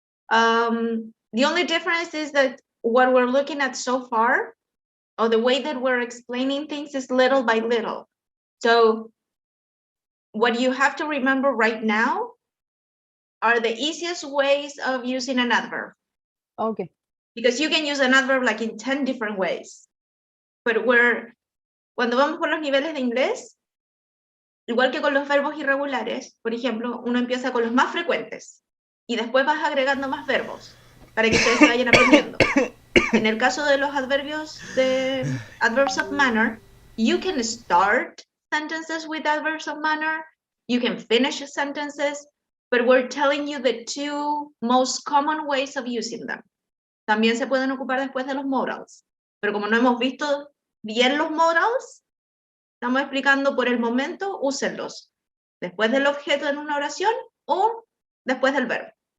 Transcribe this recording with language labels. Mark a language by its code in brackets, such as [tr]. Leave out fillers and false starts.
[en] The only difference is that what we're looking at so far, or the way that we're explaining things, is little by little. So what you have to remember right now are the easiest ways of using an adverb. Okay. Because you can use an adverb like in 10 different ways. But [es] cuando vamos por los niveles de inglés, igual que con los verbos irregulares, por ejemplo, uno empieza con los más frecuentes y después vas agregando más verbos para que ustedes se vayan aprendiendo. En el caso de los adverbios de [en] adverbs of manner, you can start sentences with adverbs of manner, you can finish sentences, but we're telling you the two most common ways of using them. [es] También se pueden ocupar después de los modals, pero como no hemos visto bien los modals, estamos explicando por el momento, úsenlos después del objeto en una oración o después del verbo.